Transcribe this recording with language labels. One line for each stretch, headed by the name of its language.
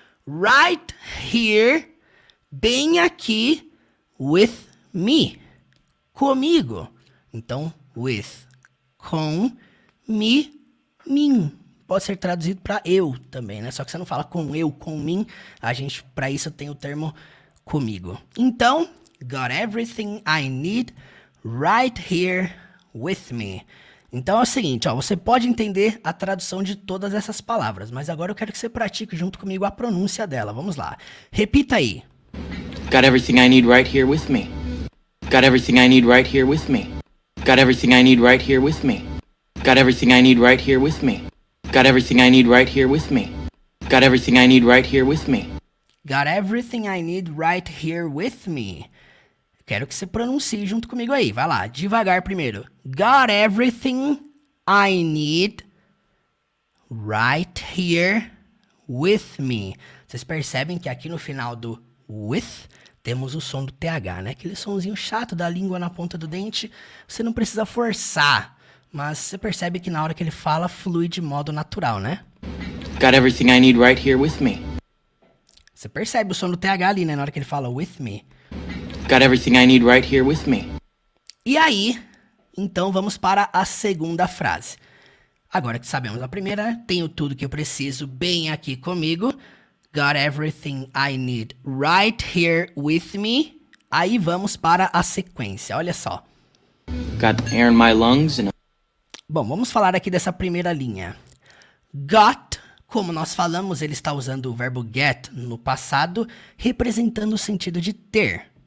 English: Right here,
Portuguese: bem aqui,
English: with me.
Portuguese: Comigo. Então, with, com, me, mim. Pode ser traduzido para eu também, né? Só que você não fala com eu, com mim. A gente, para isso, tem o termo comigo.
English: Então, got everything I need right here with me.
Portuguese: Então é o seguinte, ó, você pode entender a tradução de todas essas palavras, mas agora eu quero que você pratique junto comigo a pronúncia dela. Vamos lá. Repita aí.
English: Got everything I need right here with me. Got everything I need right here with me. Got everything I need right here with me. Got everything I need right here with me. Got everything I need right here with me. Got everything I need right here with me. Got everything I need right here with me.
Portuguese: Quero que você pronuncie junto comigo aí. Vai lá, devagar primeiro.
English: Got everything I need right here with me.
Portuguese: Vocês percebem que aqui no final do with temos o som do TH, né? Aquele sonzinho chato da língua na ponta do dente. Você não precisa forçar, mas você percebe que na hora que ele fala flui de modo natural, né?
English: Got everything I need right here with me.
Portuguese: Você percebe o som do TH ali, né? Na hora que ele fala
English: with me. Got everything I need right here with me.
Portuguese: E aí, então vamos para a segunda frase. Agora que sabemos a primeira, né? Tenho tudo que eu preciso bem aqui comigo.
English: Got everything I need right here with me.
Portuguese: Aí vamos para a sequência, olha só.
English: Got air in my lungs and
Portuguese: Bom, vamos falar aqui dessa primeira linha. Got, como nós falamos, ele está usando o verbo get no passado, representando o sentido de ter.